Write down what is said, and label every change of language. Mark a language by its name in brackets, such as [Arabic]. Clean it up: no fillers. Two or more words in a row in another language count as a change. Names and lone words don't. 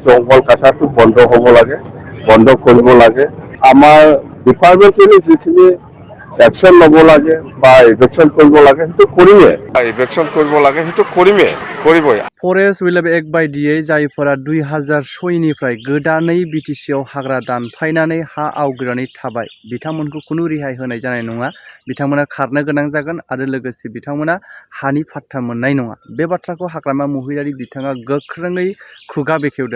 [Assamese] জঙ্গল কাটাটো বন্ধ হ'ব লাগে, বন্ধ কৰিব লাগে। আমাৰ ডিপাৰ্টমেণ্টেলি যিখিনি একশ্যন ল'ব লাগে বা ইভেকশ্যন কৰিব লাগে সেইটো কৰিমে। ইভেকশ্যন কৰিব লাগে সেইটো কৰিবই। [Bodo] फरेस्ट विलाब एक्ट बायदियै जायफोरा 2006निफ्राय गोदानै बिटिसिआव हाग्रा दानफायनानै हा आवग्रिनानै थाबाय बिथांमोनखौ खुनु रेहाय होनाय जानाय नङा। बिथांमोना खारनो गोनां जागोन आरो लोगोसे बिथांमोना हानि फाट्टा मोननाय नङा। बे बाथ्राखौ हाग्रामा महिलारि बिथाङा गोख्रोङै खुगा बेखेवदों।